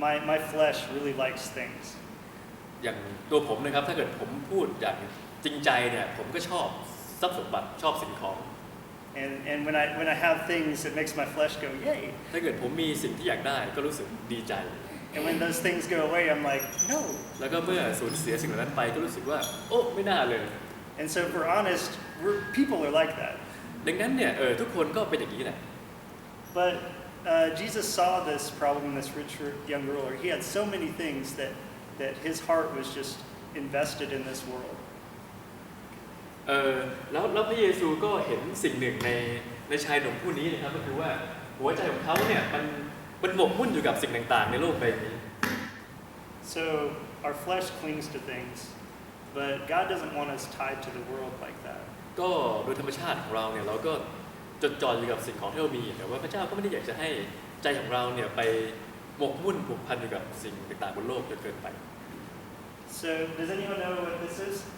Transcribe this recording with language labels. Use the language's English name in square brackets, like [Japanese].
[English] my flesh really likes things. [Thai] อย่างตัวผมนะครับถ้าเกิดผมพูดอย่างจริงใจเนี่ยผมก็ชอบทรัพย์สมบัติชอบสิ่งของ [English] And when I have things, it makes my flesh go yay. [Thai] ถ้าเกิดผมมีสิ่งที่อยากได้ก็รู้สึกดีใจ [English] And when those things go away, I'm like, no. [Thai] แล้วก็เมื่อสูญเสียสิ่งเหล่านั้นไปก็รู้สึกว่าโอ้ไม่น่าเลย [English] And so if we're honest, people are like that. [Thai] ดังนั้นเนี่ยทุกคนก็เป็นอย่างนี้แหละ [English] But Jesus saw this problem in this rich young ruler. He had so many things that his heart was just invested in this world. [Thai] แล้วพระเยซูก็เห็นสิ่งหนึ่งในชายหนุ่มผู้นี้นะครับก็คือว่าหัวใจของเขาเนี่ยมันหมกมุ่นอยู่กับสิ่งต่างๆในโลกใบนี้ [English] So our flesh clings to things, but God doesn't want us tied to the world like that. [Thai] ก็โดยธรรมชาติของเราเนี่ยเราก็จดจ่ออยู่กับสิ่งของที่เรามีแต่ว่าพระเจ้าก็ไม่ได้อยากจะให้ใจของเราเนี่ยไปหมกมุ่นผูกพันอยู่กับสิ่งต่างๆบนโลกจนเกินไป [English] So does anyone know what this is?